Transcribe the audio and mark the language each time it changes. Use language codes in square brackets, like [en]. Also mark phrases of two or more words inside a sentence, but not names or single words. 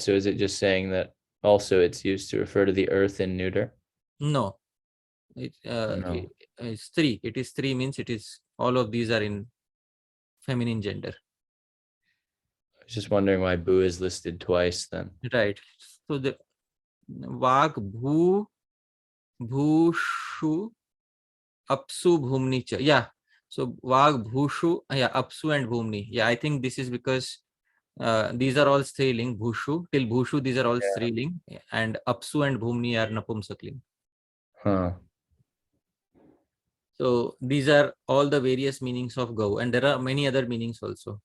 [en] So is it just saying that also it's used to refer to the earth in neuter? No. No. It's three. It is three means it is all of these are in feminine gender. I was just wondering why Bhu is listed twice then. Right. So the Vag, Bhushu, Apsu, Bhumnicha. Yeah. So Vag, Bhushu, yeah, Apsu and Bhumni. Yeah, I think this is because these are all striling. Bhushu till Bhushu, these are all striling, and Apsu and Bhumni are Napumsakling. Huh. So these are all the various meanings of Gau, and there are many other meanings also.